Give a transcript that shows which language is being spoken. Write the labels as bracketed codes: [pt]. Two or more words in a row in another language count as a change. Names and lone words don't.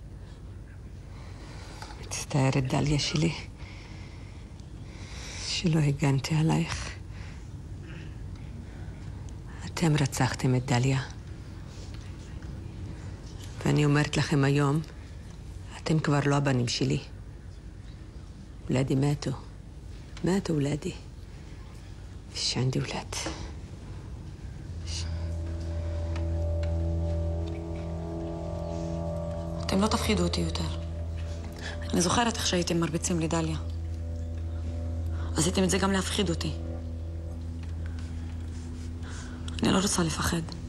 [he] מצטערת, דליה שלי, שלא הגנתי עלייך. אתם רצחתם את דליה. ואני אומרת לכם היום, אתם כבר לא הבנים שלי. [ar] ولادي ماتوا. ماتوا ولادي. مش عندي ولاد. [he] אתם לא תפחידו אותי יותר. אני זוכרת איך שהייתם מרביצים לדליה. עשיתם את זה גם להפחיד אותי. אני לא רוצה לפחד.